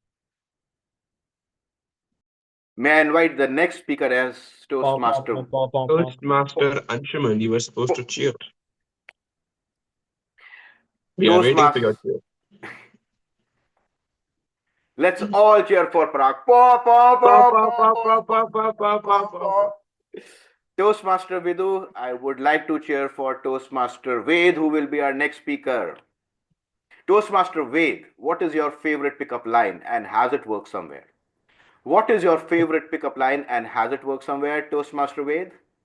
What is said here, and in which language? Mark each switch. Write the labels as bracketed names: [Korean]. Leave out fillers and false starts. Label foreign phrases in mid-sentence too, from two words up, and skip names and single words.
[English] May I invite the next speaker as Toastmaster? Toastmaster Anshuman, you were supposed to cheer. We are waiting for Toastmaster. your cheer. Let's all cheer for Parag. Paw, paw, Pa, paw, pa, paw, pa, pa, paw, pa, paw, pa, pa, pa, paw, pa, pa. paw. Toastmaster Vidu, I would like to cheer for Toastmaster Ved, who will be our next speaker. Toastmaster Ved, what is your favorite pickup line and has it worked somewhere? What is your favorite pickup line and has it worked somewhere, Toastmaster Ved?